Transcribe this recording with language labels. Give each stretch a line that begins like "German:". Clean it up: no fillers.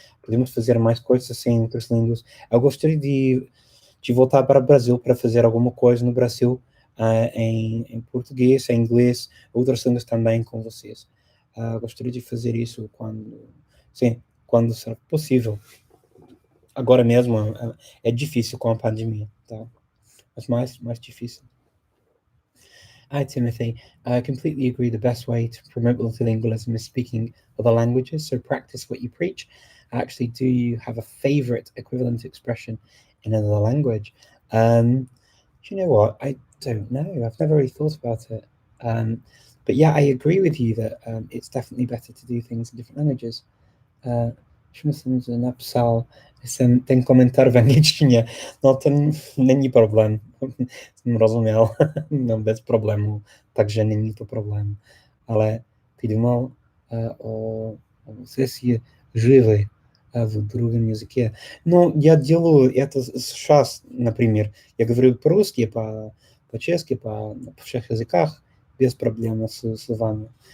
Portuguese: Podemos fazer mais coisas assim em outras línguas. Eu gostaria de voltar para o Brasil para fazer alguma coisa no Brasil em português, em inglês, outras línguas também com vocês. Gostaria de fazer isso quando será possível. Agora mesmo é difícil com a pandemia, tá? Mas mais difícil.
English: Hi, Timothy. I completely agree. The best way to promote multilingualism is speaking other languages, so practice what you preach. Actually, do you have a favorite equivalent expression in another language? Do you know what? I don't know. I've never really thought about it. But yeah, I agree with you that it's definitely better to do things in different languages.
Czech: Napisal, ten komentar v angličtině. No ten není problém. Jsem rozuměl, no, bez problémů, takže není to problém.
Russian: Ale ты думал о сессии живой в другом языке. Ну, я делаю это сейчас, например. Я говорю по-русски, по-чешски, по всех языках без проблем с вами.